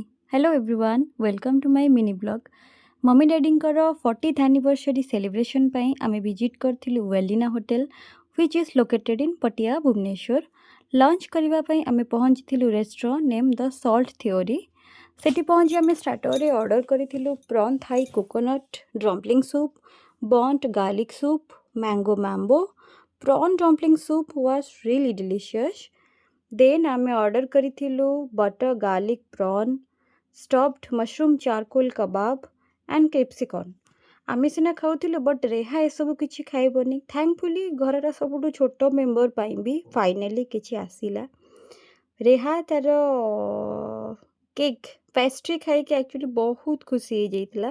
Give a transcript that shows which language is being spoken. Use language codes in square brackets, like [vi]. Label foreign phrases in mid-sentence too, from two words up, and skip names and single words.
[en] hello everyone, welcome to my mini blog. Mommy Daddy's 40th anniversary celebration [or] ପାଇଁ ଆମେ [en] ଭିଜିଟ୍ କରିଥିଲୁ Welina Hotel which is located in Patia, Bhubaneswar. [or] ଲଞ୍ଚ କରିବା ପାଇଁ ଆମେ ପହଞ୍ଚିଥିଲୁ [en] restaurant name [or] ଦ ସଲ୍ଟ ଥିଓରି। ସେଠି ପହଞ୍ଚି ଆମେ ଷ୍ଟାର୍ଟରରେ ଅର୍ଡ଼ର କରିଥିଲୁ [en] prawn Thai coconut dumpling soup, burnt garlic soup, mango mambo. Prawn dumpling soup was really delicious. Then [or] ଆମେ ଅର୍ଡ଼ର କରିଥିଲୁ [en] butter garlic prawn, stuffed mushroom charcoal kebab and capsicum. [or] ଆମେ ସିନା ଖାଉଥିଲୁ ବଟ୍ ରେହା ଏସବୁ କିଛି ଖାଇବନି। ଥ୍ୟାଙ୍କଫୁଲି ଘରର ସବୁଠୁ ଛୋଟ ମେମ୍ବର ପାଇଁ ବି ଫାଇନାଲି କିଛି ଆସିଲା। ରେହା ତାର [en] cake pastry [or] ଖାଇକି ଆକ୍ଚୁଆଲି ବହୁତ ଖୁସି ହେଇଯାଇଥିଲା।